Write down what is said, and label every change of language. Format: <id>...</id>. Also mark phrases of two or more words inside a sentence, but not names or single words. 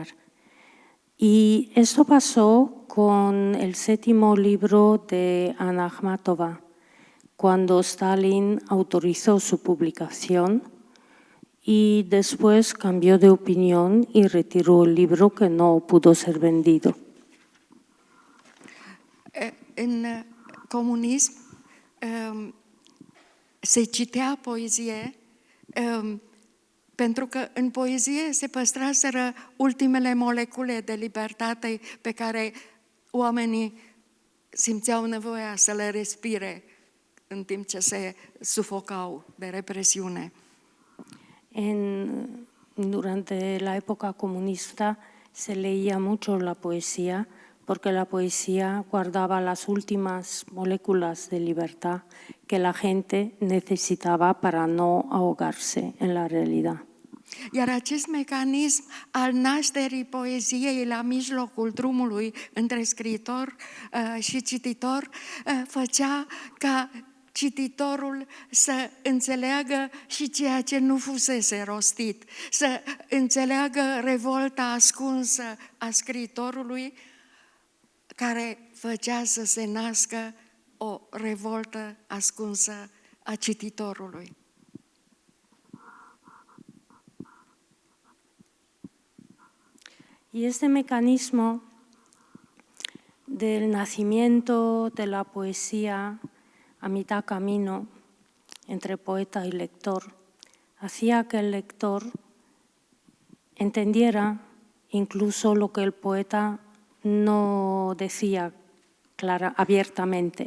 <es>Y esto pasó con el 7º libro de Ana Akhmatova, cuando Stalin autorizó su publicación y después cambió de opinión y retiró el libro que no pudo ser vendido.</es> <ro>În comunism se citea poezie pentru că în poezie se păstraseră ultimele molecule de libertate pe care oamenii simțeau nevoia să le respire în timp ce se sufocau de represiune.</ro> <es>Durante la época comunista se leía mucho la poesía porque la poesía guardaba las últimas moléculas de libertad que la gente necesitaba para no ahogarse en la realidad.</es> <ro>Iar acest mecanism al nașterii poeziei la mijlocul drumului între scriitor și cititor făcea ca cititorul să înțeleagă și ceea ce nu fusese rostit, să înțeleagă revolta ascunsă a scriitorului care făcea să se nască o revoltă ascunsă a cititorului.</ro> <es>Y este mecanismo del nacimiento de la poesía a mitad camino entre poeta y lector hacía que el lector entendiera incluso lo que el poeta no decía abiertamente.</es>